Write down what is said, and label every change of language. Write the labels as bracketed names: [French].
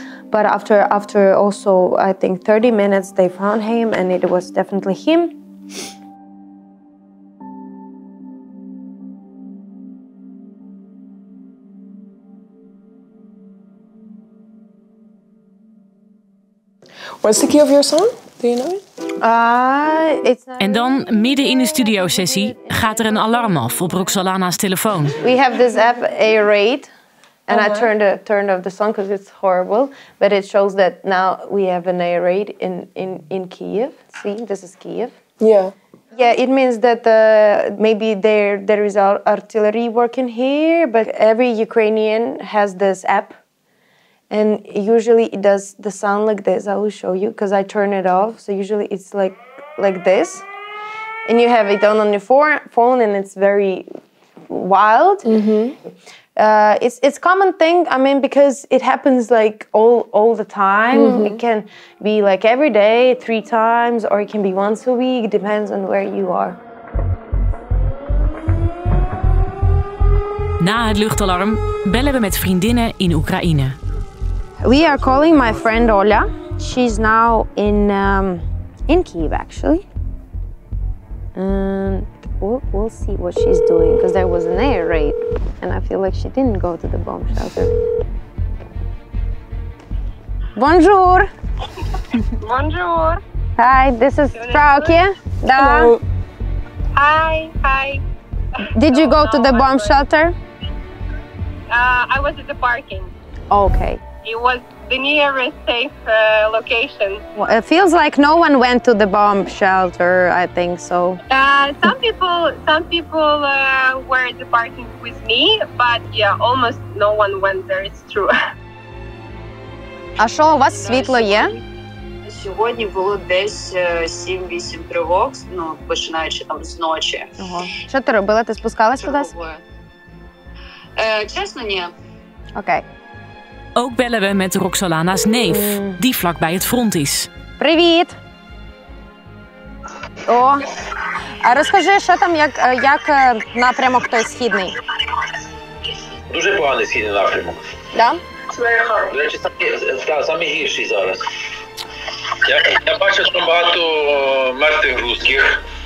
[English] But after also I think 30 minutes, they found him, and it was definitely him. What's the key of your song? Do you know it? It's not. [Dutch] En dan, midden in de studiosessie, gaat er een alarm af op Roxolana's telefoon. [English] We have this app, A-Rate, and I turned off the song because it's horrible. But it shows that now we have an A-Rate in Kiev. See, this is Kiev. Yeah. Yeah, it means that maybe there is artillery working here, but every Ukrainian has this app. And usually it does the sound like this. I will show you because I turn it off. So usually it's like this. And you have it on your phone and it's very wild. Mm-hmm. It's common thing, I mean, because it happens like all the time. Mm-hmm. It can be like every day, 3 times, or it can be once a week. It depends on where you are. [Dutch] Na het luchtalarm bellen we met vriendinnen in Oekraïne. [English] We are calling my friend Oля. She's now in Kiev, actually. And we'll see what she's doing, because there was an air raid, and I feel like she didn't go to the bomb shelter. [French] Bonjour. Bonjour. [English] Hi, this is Froukje. Da. Hello. Hi. Did you go to the bomb shelter? I was at the parking. Okay. It was the nearest safe location. Well, it feels like no one went to the bomb shelter, I think so. Some people were at the parking with me, but yeah, almost no one went there, it's true. [Ukrainian] А що, у вас світло є? Сьогодні було десь 7-8 тривог, ну, починаючи там з ночі. Ого. Що ти робила? Ти спускалась кудись? Чесно, ні. Окей. [Dutch] Ook bellen we met Roxolana's neef, die vlakbij het front is. [Ukrainian] Привіт! О, а розкажи, що там, як напрямок той східний? Дуже поганий східний напрямок. [Russian] Да? [Ukrainian] До речі, самі гірші зараз. Я бачив, що багато мертвих русських.